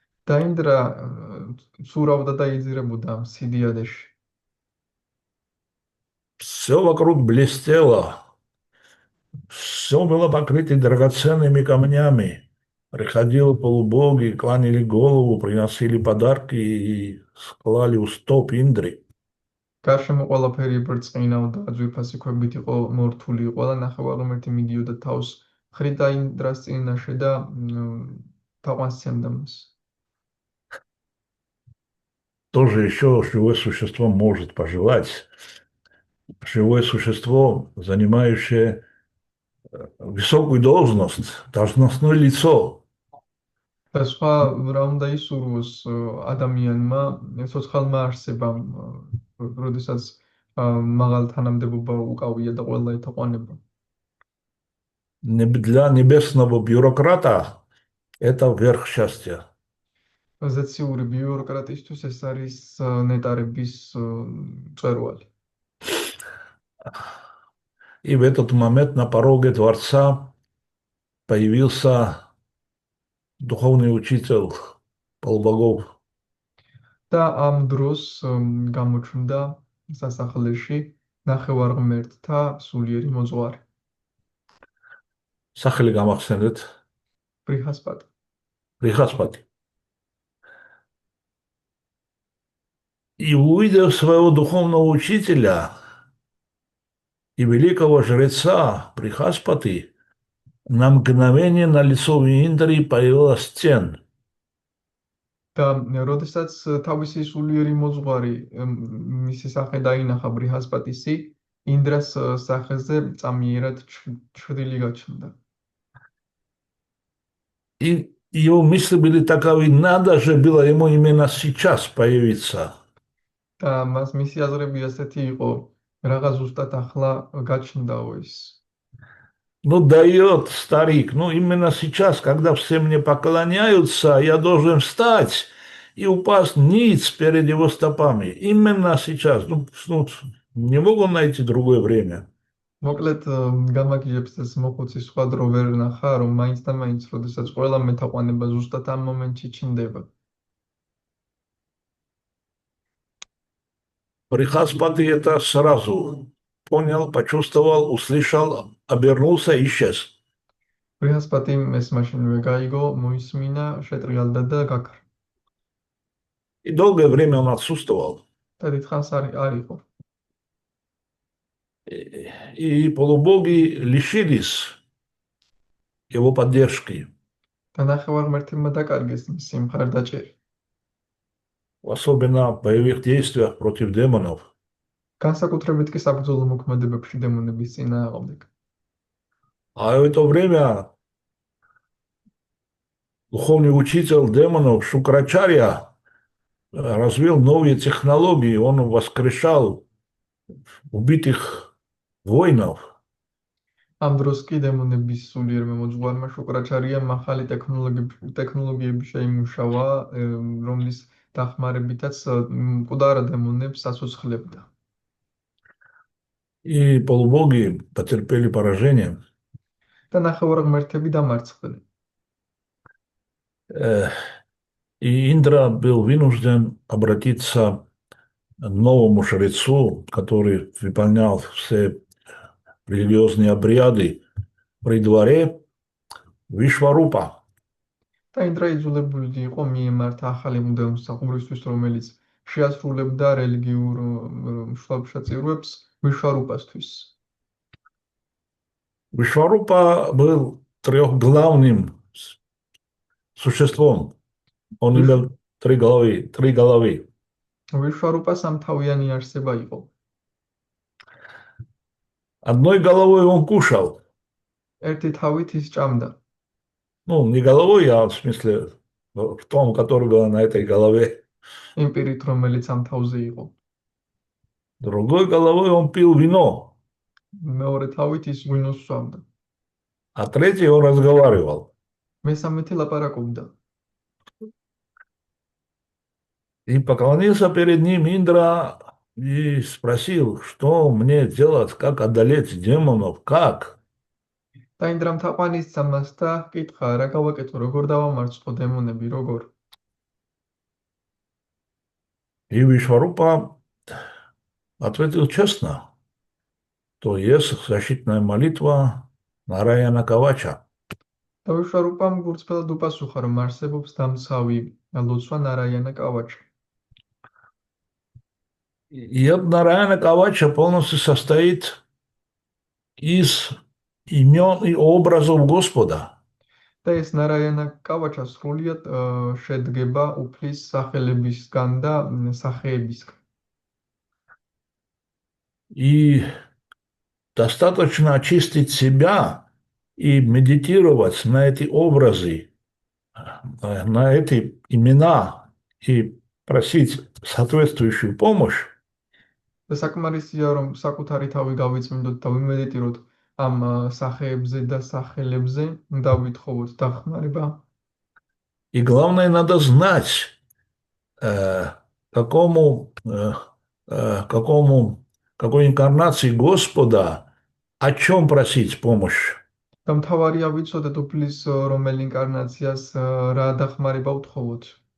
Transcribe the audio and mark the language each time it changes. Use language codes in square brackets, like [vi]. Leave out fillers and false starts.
[ka] და ინდრა ცურავდა და იძირებოდა ამ სიდიადეში. [ru] Все вокруг блестело, все было покрыто драгоценными камнями. Приходили полубоги, кланяли голову, приносили подарки и склали у стоп Индры. [ka] გარშემო ყველაფერი ბრწყინავდა, ძვირფასი ქვებით იყო მორთული, ყველა ნახევარმეფთი მიდიოდა თავს ხრიდა ინდრას წინაშე და თაყვანს სცემდა მას. [ru] Тоже еще живое существо может пожелать. Живое существо, занимающее высокую должность, должностное лицо. [ka] და სხვა რა უნდა ისურვოს ადამიანმა, ცოცხალმა არსებამ, როდესაც მაღალ თანამდებობა უკავია და ყველა ეთაყვანება. [ru] Для небесного бюрократа это верх счастья. [ka] ზეციური ბიუროკრატისთვის ეს არის ნეტარების მწვერვალი. [ru] И в этот момент на пороге дворца появился духовный учитель полубогов. [ka] და ამ დროს გამოჩნდა სასახლეში ნახევარმეფთთა სულიერი მოძღვარი Სახელი გამახსენეთ? ბრიჰასპატი. [ru] Брихаспати. И увидев своего духовного учителя и великого жреца Брихаспати, на мгновение на лицо Индры появилась тень. [ka] და როდესაც თავისი სულიერი მოძღვარი მისი სახე დაინახა ბრიჰასპატისი, ინდრას სახეზე წამიერად ჩრდილი გაჩნდა. [ru] И его мысли были таковы, надо же было ему именно сейчас появиться. [ka] და მას მისი აზრები ასეთი იყო, რაღაც ზუსტად ახლა გაჩნდაო ის. [ru] Ну, дает старик, ну, именно сейчас, когда все мне поклоняются, я должен встать и упасть ниц перед его стопами. Именно сейчас. Ну, не могу найти другое время. [ka] მოკლედ გამაგიჟებს ეს მოხუცი სხვა დრო ვერ ნახა, რომ მაინც და მაინც, როდესაც ყველა მეთაყვანება ზუსტად ამ მომენტში ჩნდება. [ru] Брихаспати это сразу понял, почувствовал, услышал, обернулся и исчез. [ka] ბრიჰასპატიმ ეს მაშინვე გაიგო, მოისმინა, შეტრიალდა და გაქრა. [ru] И долгое время он отсутствовал. [ka] და დიდხანს არ იყო. [ru] И полубоги лишились его поддержки. [ka] და ნახევარმეფთებმა დაკარგეს მისი მხარდაჭერი. [ru] Особенно в боевых действиях против демонов. [ka] განსაკუთრებით კი საბრძოლო მოქმედებებში დემონების წინააღმდეგ. [ru] А в это время духовный учитель демонов Шукрачарья развил новые технологии, он воскрешал убитых воинов. [ka] ამ დროს კი დემონების სულიერ მემოძღვარმა შუკრაჩარიამ ახალი ტექნოლოგიები შეიმუშავა, რომლის დახმარებითაც მკვდარ დემონებს აცოცხლებდა. [ru] И полубоги потерпели поражение. [ka] და ნახევარღმერთები დამარცხდნენ. [ru] Э, И Индра был вынужден обратиться к новому жрецу, который выполнял все религиозные обряды при дворе Вишварупа. [ka] და ინდრა იძულებული იყო მიემართა ახალი მღვდელმსახურისთვის, რომელიც შეასრულებდა რელიგიურ მშვალებსაწირვებს ვიშვარუპასთვის. [ru] Вишварупа был трехглавным существом. Он имел три головы, три головы. [ka] ვიშვარუპა სამთავიანი არსება იყო. [ru] Одной головой он кушал. [ka] ერთი თავით ის ჭამდა. [ru] Ну, не головой, а в смысле в том, который был на этой голове. [ka] იმ პირით, რომელიც ამ თავზე იყო. [ru] Другой головой он пил вино, [ka] მეორე თავით ის ღვინოს სვამდა. [ru] а третий он разговаривал. [ka] მესამეთი ლაპარაკობდა. [ru] И поклонился перед ним Индра и спросил, что мне делать, как одолеть демонов, как? [ka] და ინდრამ თაყვანისცა მას და კითხა, რა გავაკეთო, როგორ დავამარცხო დემონები, როგორ? [ru] И Вишварупа ответил честно, то есть защитная молитва Нараяна Кавача. [ka] და ვიშვარუპამ გურწფელად უპასუხა, რომ არსებობს დამცავი ლოცვა ნარაიანა კავაჩი. [ru] И от Нараяна Кавача полностью состоит из имен и образов Господа. [ka] და ეს ნარაიანა კავაჩა სრულიად შედგება უფლის სახელებისგან და სახეებისგან. [ru] И достаточно очистить себя и медитировать на эти образы, на эти имена и просить соответствующую помощь. [ka] და საკმარისია, რომ საკუთარი თავი გავიწმინდოთ და ვიმედიტიროთ ამ სახეებზე და სახელებზე, და ვითხოვოთ დახმარება. [ru] И главное, надо знать, какому, какой инкарнации Господа, о чем просить помощь. [ka] და მთავარია ვიცოდეთ უფლის რომელ ინკარნაციას რა დახმარება უთხოვოთ.